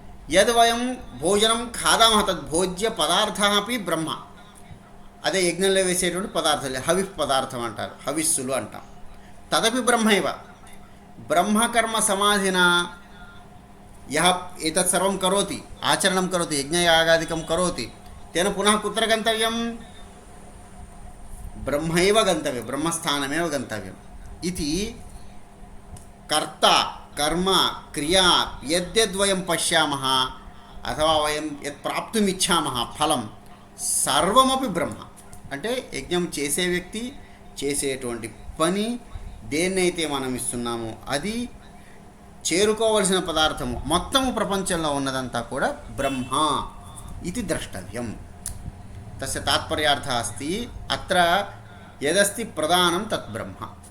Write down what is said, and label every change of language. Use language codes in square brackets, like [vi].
[sa] यद् वयं भोजनं खादामः तद् भोज्यपदार्थः अपि ब्रह्म। [te] అదే యజ్ఞంలో వేసేటువంటి పదార్థాలు హవిఫ్ పదార్థం అంటారు, హవిస్సులు అంటాం, [sa] తదపి బ్రహ్మైవ. ब्रह्मकर्मसमाधिना यः एतत् सर्वं करोति, आचरणं करोति, यज्ञयागादिकं करोति, तेन पुनः कुत्र गन्तव्यं? ब्रह्मैव गन्तव्यं, ब्रह्मस्थानमेव गन्तव्यम् इति कर्ता कर्म क्रिया यद्यद्वयं पश्यामः अथवा वयं यत् प्राप्तुम् इच्छामः फलं సర్వమపి బ్రహ్మ. [te] అంటే యజ్ఞం చేసే వ్యక్తి చేసేటువంటి పని దేన్నైతే మనం ఇస్తున్నామో అది చేరుకోవలసిన పదార్థము మొత్తము ప్రపంచంలో ఉన్నదంతా కూడా బ్రహ్మ ఇది ద్రష్టవ్యం. [sa] తస్య తాత్పర్యార్థः अस्ति అత్ర యదస్తి ప్రదానం తత్ బ్రహ్మ.